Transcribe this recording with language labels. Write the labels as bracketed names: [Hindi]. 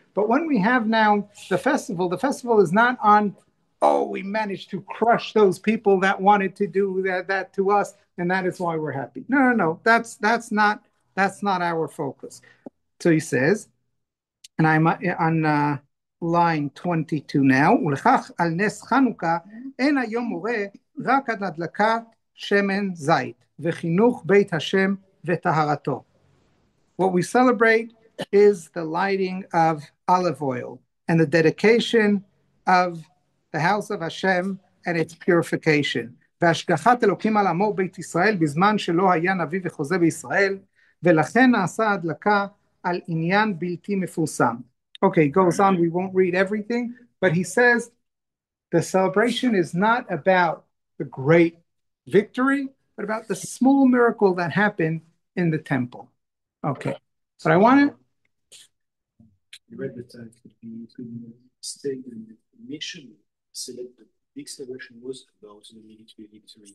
[English] But when we have now the festival is not on, oh, we managed to crush those people that wanted to do that to us, and that is why we're happy. No. That's not our focus. So he says, and I'm on line 22 now. [Hebrew] ולכך על נס חנוכה אין היום מורה רק עד הדלקת שמן זית וחינוך בית השם וטהרתו. [English] What we celebrate is the lighting of olive oil and the dedication of the house of Hashem and its purification. [Hebrew] והשגחת אלוקים על עמו בית ישראל בזמן שלא היה נביא וחוזה בישראל, ולכן נעשה הדלקה על עניין בלתי מפורסם. [English] Okay, goes on, we won't read everything, but he says the celebration is not about the great victory, but about the small miracle that happened in the temple. Okay, but I want to... You read that it could be staying in the mission, the big celebration was about the military victory.